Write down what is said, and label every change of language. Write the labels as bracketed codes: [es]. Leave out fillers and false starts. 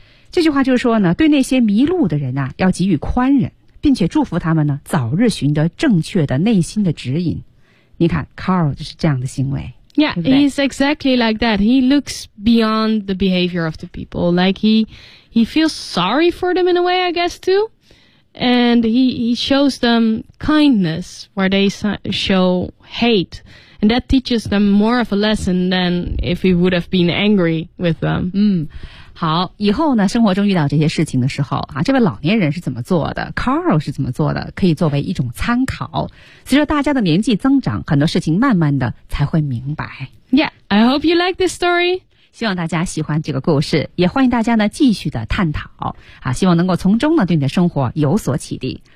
[zh] 这句话就是说呢对那些迷路的人啊要给予宽忍并且祝福他们呢早日寻得正确的内心的指引。你看 Carl 就是这样的行为 [en] Yeah, [zh] 对不对? [en] He's exactly like that. He looks beyond the behavior of the people. Like he feels sorry for them in a way, I guess, too. And he shows them kindness where they show hate. And that teaches them more of a lesson than if he would have been angry with them. [zh] 嗯，好，以后呢，生活中遇到这些事情的时候啊，这位老年人是怎么做的 ？Carl 是怎么做的？可以作为一种参考。随着大家的年纪增长，很多事情慢慢的才会明白。 [en] Yeah, I hope you like this story. [zh] 希望大家喜欢这个故事，也欢迎大家呢继续的探讨啊，希望能够从中呢对你的生活有所启迪。